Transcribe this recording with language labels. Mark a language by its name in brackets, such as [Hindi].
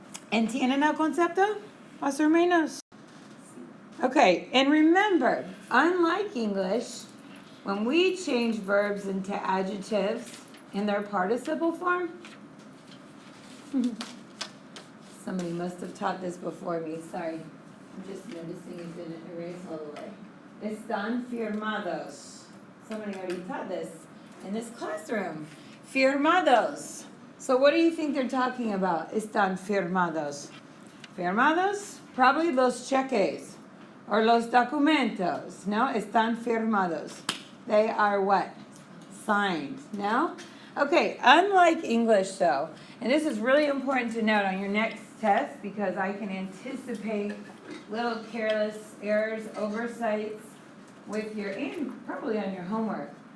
[Spanish] ¿Entienden el concepto? Más o menos. [English] Okay, and remember, unlike English, when we change verbs into adjectives in their participle form, somebody must have taught this before me, sorry. I'm just noticing it didn't erase all the way. [Spanish] Están firmados. [English] Somebody already taught this in this classroom. Firmados. So what do you think they're talking about? [Spanish] Están firmados. Firmados? [English] Probably los cheques or los documentos. No, [Spanish] están firmados. [English] They are what? Signed. No? Okay, unlike English though, and this is really important to note on your next test because I can anticipate little careless errors, oversights with your, and probably on your homework.